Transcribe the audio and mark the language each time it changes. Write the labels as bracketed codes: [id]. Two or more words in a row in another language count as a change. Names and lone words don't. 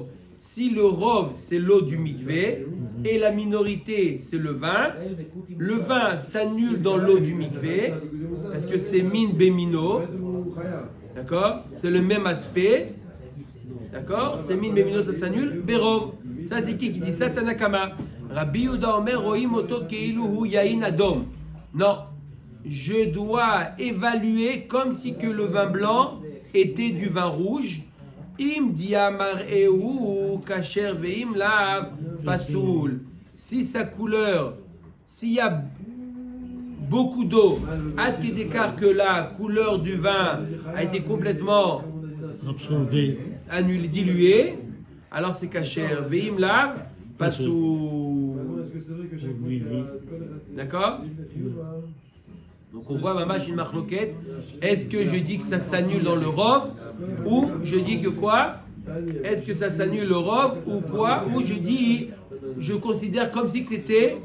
[fr] Si le rov c'est l'eau du mikvé et la minorité c'est le vin s'annule dans l'eau du mikvé parce que c'est [he] מין במינו, [fr] d'accord? C'est le même aspect, d'accord? C'est [he] מין במינו, [fr] ça s'annule. Berov, ça c'est qui dit ça? Tanakama. [he] רבי יהודה אומר רואים אותו כאילו הוא יין אדום. [fr] Non, je dois évaluer comme si que le vin blanc était du vin rouge. [he] אם דיה מראה הוא כשר ואם לאו פסול. [fr] Si sa couleur, s'il y a beaucoup d'eau, à tel d'écart que la couleur du vin a été complètement annulée, diluée, alors c'est [he] כשר ואם לאו פסול. [fr] D'accord? Donc on voit mamash une marloquette. Est-ce que je dis que ça s'annule dans le rov ou je dis que quoi? Est-ce que ça s'annule le rov ou quoi? Ou je dis, je considère comme si que c'était.